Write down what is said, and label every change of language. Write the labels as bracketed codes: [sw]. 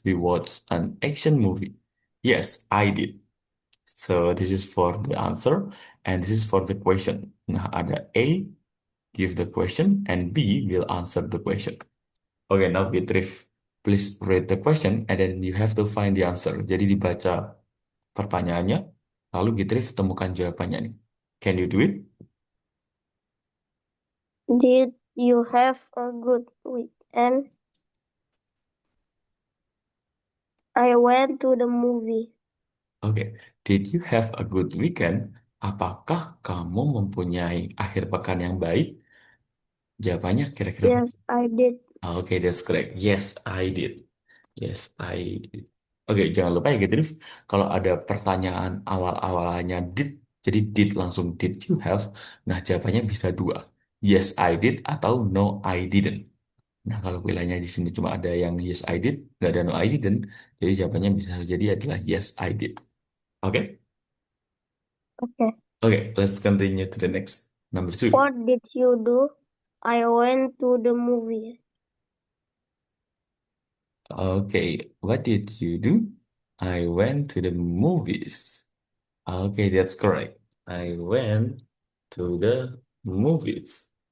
[en] We watched an action movie. Yes, I did. So this is for the answer and this is for the question. [id] Nah, ada [en] A give the question and B will answer the question. Okay, now Beatrice, please read the question and then you have to find the answer. [id] Jadi dibaca pertanyaannya, lalu Beatrice temukan jawabannya nih. [en] Can you do it? Did you have a good weekend? I went to the movie. Oke, did you have a good weekend? [id] Apakah kamu mempunyai akhir pekan yang baik? Jawabannya kira-kira apa? [en] Yes, I did. Oke, that's correct. Yes, I did. Yes, I did. [id] Oke, jangan lupa ya, Gedrif. Kalau ada pertanyaan awal-awalnya did, jadi did langsung [en] did you have? [id] Nah, jawabannya bisa dua. [en] Yes, I did [id] atau [en] no, I didn't. [id] Nah, kalau pilihannya di sini cuma ada yang [en] yes, I did, [id] nggak ada [en] no, I didn't. [id] Jadi jawabannya bisa jadi adalah [en] yes, I did. [id] Oke? [en] Okay. Okay, let's continue to the next. Number two. What did you do? I went to the movie. Okay, what did you do? I went to the movies. Okay, that's correct. I went to the movies.